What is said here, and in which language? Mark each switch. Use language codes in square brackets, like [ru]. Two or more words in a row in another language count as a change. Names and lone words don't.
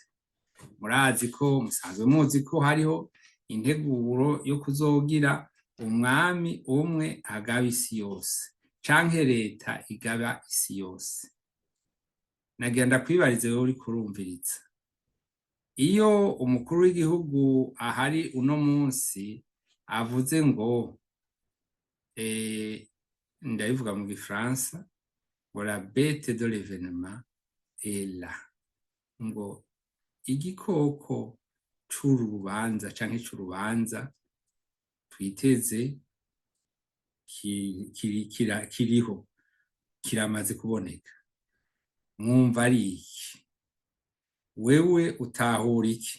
[rn] Murazi ko musanzwe muzi ko hariho integuro yo kuzogira umwami umwe agaba isi yose canke leta igaba isi yose. Nagira ndakwibarize wewe uriko urumviriza, iyo umukuru w'igihugu ahari uno munsi avuze ngo ndabivuga mu gifaransa ngo [fr] la bête de l'événement est là, [rn] ngo igikoko c'urubanza canke c'urubanza twiteze kiriho, kiramaze kuboneka. Mwumva ari iki? Wewe utahura iki?